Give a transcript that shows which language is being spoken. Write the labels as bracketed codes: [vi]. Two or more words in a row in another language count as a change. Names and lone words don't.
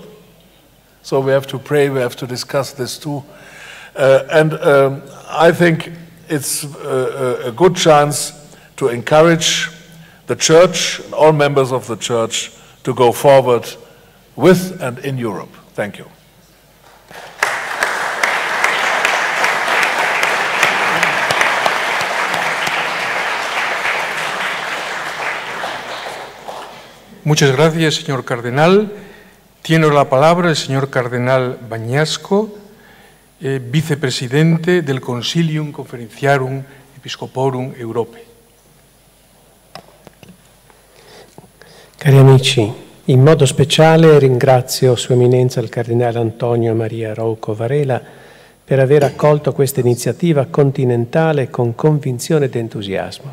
[en] So we have to pray, we have to discuss this too. And I think it's a good chance to encourage the Church and all members of the Church to go forward with and in Europe. Thank you. [es] Muchas gracias, señor cardenal. Tiene la palabra el señor cardenal Bagnasco, vicepresidente del Consilium Conferentiarum Episcoporum Europae. [it] Cari amici, In modo speciale ringrazio Sua Eminenza il Cardinale Antonio Maria Rouco Varela per aver accolto questa iniziativa continentale con convinzione ed entusiasmo.